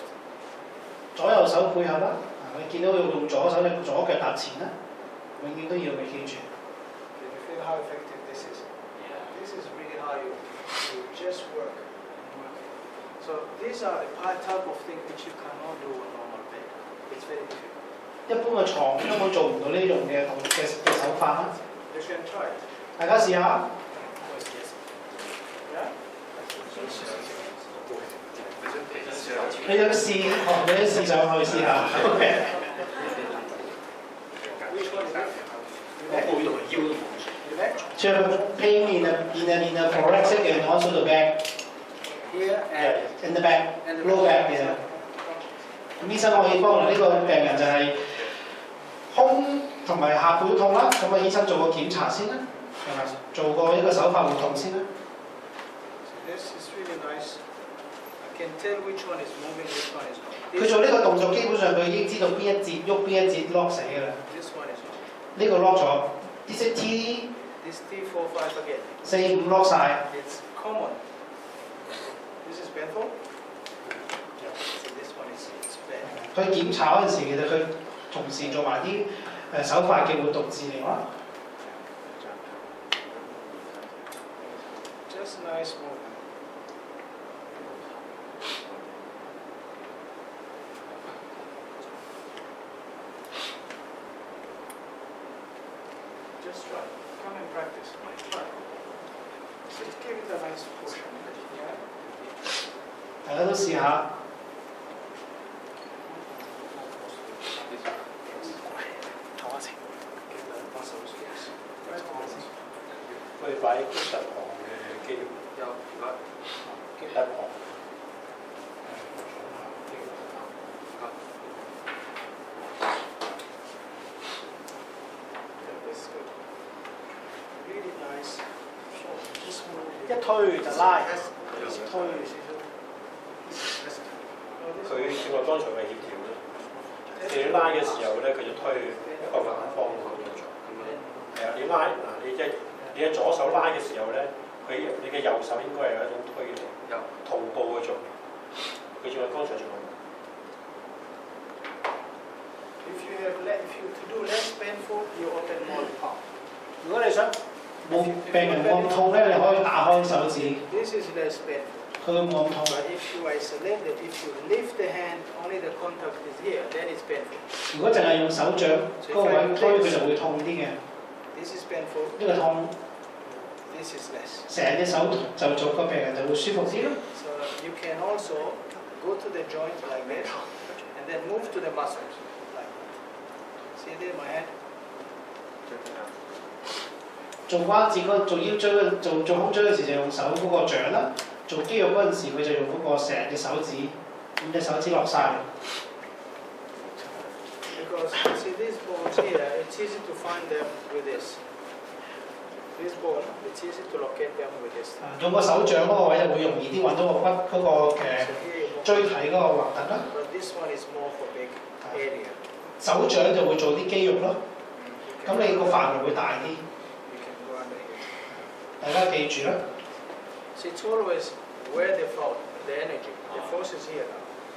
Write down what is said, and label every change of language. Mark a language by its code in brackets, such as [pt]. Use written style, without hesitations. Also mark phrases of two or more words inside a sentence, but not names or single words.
[yue] 左右手配合啦。你見到佢用左手，你左腳踏前啦，永遠都要你記住。 [en] Can you feel how effective this is? This is really how you just work. So these are the type of thing which you cannot do on normal bed. It's very difficult. [yue] 一般嘅床根本做唔到呢種嘅手法啦。 [en] You can try it. [yue] 大家試下。 [en] Yeah? [yue] 你想試，你想試上去試下。 [en] Which one is that? [yue] 我背同埋腰都冇。 [en] The neck? To pain in the thoracic and also the back, Here and in the back, low back 嘅。 [yue] 咁醫生可以幫呢個病人就係胸同埋下背痛啦，咁啊醫生做個檢查先啦，係咪？做個一個手法活動先啦。 [en] this is really nice. I can tell which one is moving, which one is not. [yue] 佢做呢個動作基本上佢已經知道邊一節喐邊一節 lock 死㗎啦。 [en] This one is not. [yue] 呢個 lock 咗，呢隻 T [en] This T4, 5 again. [yue] 4、5 lock 晒。 [en] It's common. This is painful. So this one is bad. [yue] 佢檢查嗰陣時，其實佢同時做埋啲手法嘅活動治療啦。 [en] Just nice movement. Just try. Come and practice. Try. Just give it a nice push. Yeah. [yue] 大家都試下。我哋擺肌特旁嘅肌肉，有肌特旁。 [en] This is good. Really nice. Just move. [yue] 一推就拉，推。佢正話剛才嘅協調咧，你拉嘅時候咧，佢就推一個反方向動作。係啊，你拉嗱，你嘅左手拉嘅時候咧，你嘅右手應該係有一種推力，有同步嘅作用。佢正話剛才做嘅。 [en] If you to do less painful, you open more the palm. [yue] 如果你想冇病人冇咁痛咧，你可以打開手指， [en] This is less painful. [yue] 佢會冇咁痛。 [en] But if you isolate it, if you lift the hand, only the contact is here, then it's painful. [yue] 如果淨係用手掌嗰個位推，佢就會痛啲嘅。 [en] This is painful. [yue] 呢個痛， [en] This is less. [yue] 成隻手就做個病人就會舒服啲咯。 [en] So you can also go to the joint like this, and then move to the muscles. Like that. See there, my hand. [yue] 做關節嗰做腰椎做胸椎嗰時就用手嗰個掌啦，做肌肉嗰陣時佢就用嗰個成隻手指，五隻手指落晒。 [en] Because see these bones here, it's easy to find them with this. This bone, it's easy to locate them with this. [yue] 用個手掌嗰個位就會容易啲揾到個骨嗰個 [en] So here you move. [yue] 椎體嗰個橫突啦。 [en] But this one is more for big area. [yue] 手掌就會做啲肌肉咯， [en] You [yue] 咁 [en] can [yue] 你個 [en] go [yue] 範圍會大啲。 [en] You can go under here. [yue] 大家記住啦。 [en] So it's always where the flow, the energy, the force is here now.